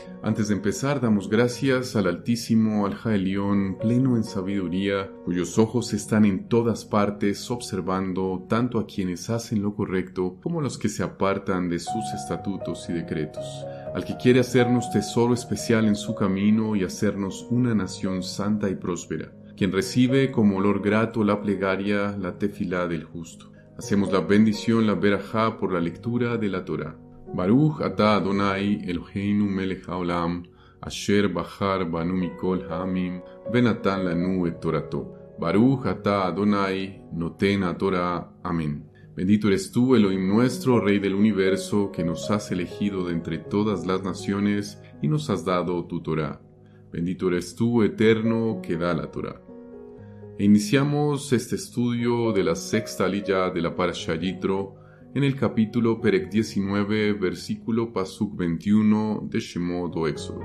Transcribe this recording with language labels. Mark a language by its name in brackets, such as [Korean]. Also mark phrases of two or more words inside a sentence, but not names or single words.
[Spanish] Antes de empezar, damos gracias al Altísimo, al Jaelión, pleno en sabiduría, cuyos ojos están en todas partes observando tanto a quienes hacen lo correcto como a los que se apartan de sus estatutos y decretos. Al que quiere hacernos tesoro especial en su camino y hacernos una nación santa y próspera, quien recibe como olor grato la plegaria, la tefilá del justo. Hacemos la bendición, la berajá, por la lectura de la Torá. [Hebrew] ברוך אתה ה' אלהינו מלך העולם, אשר בחר בנו מכל העמים, ונתן לנו את תורתו. ברוך אתה ה' נותן התורה. [Spanish] Amén. Bendito eres tú, Elohim nuestro, Rey del universo, que nos has elegido de entre todas las naciones y nos has dado tu Torá. Bendito eres tú, Eterno, que da la Torá. E iniciamos este estudio de la sexta aliyá de la Parashá Yitro en el capítulo Perek 19, versículo Pasuk 21 de Shemot o Éxodo.